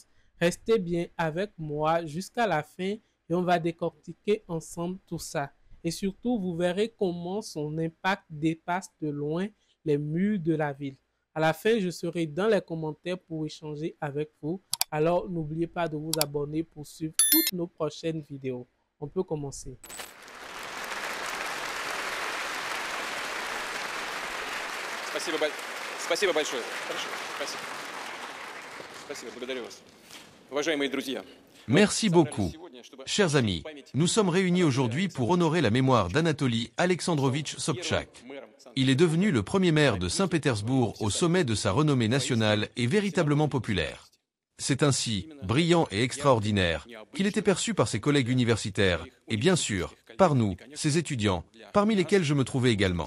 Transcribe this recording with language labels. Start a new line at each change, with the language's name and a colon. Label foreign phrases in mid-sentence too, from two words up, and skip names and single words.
French: Restez bien avec moi jusqu'à la fin et on va décortiquer ensemble tout ça. Et surtout, vous verrez comment son impact dépasse de loin les murs de la ville. À la fin, je serai dans les commentaires pour échanger avec vous. Alors, n'oubliez pas de vous abonner pour suivre toutes nos prochaines vidéos. On peut commencer.
Russian: Спасибо большое. Хорошо, спасибо. Спасибо, благодарю вас. Уважаемые друзья.
French: Merci beaucoup. Chers amis, nous sommes réunis aujourd'hui pour honorer la mémoire d'Anatoly Alexandrovitch Sobtchak. Il est devenu le premier maire de Saint-Pétersbourg au sommet de sa renommée nationale et véritablement populaire. C'est ainsi, brillant et extraordinaire, qu'il était perçu par ses collègues universitaires, et bien sûr, par nous, ses étudiants, parmi lesquels je me trouvais également.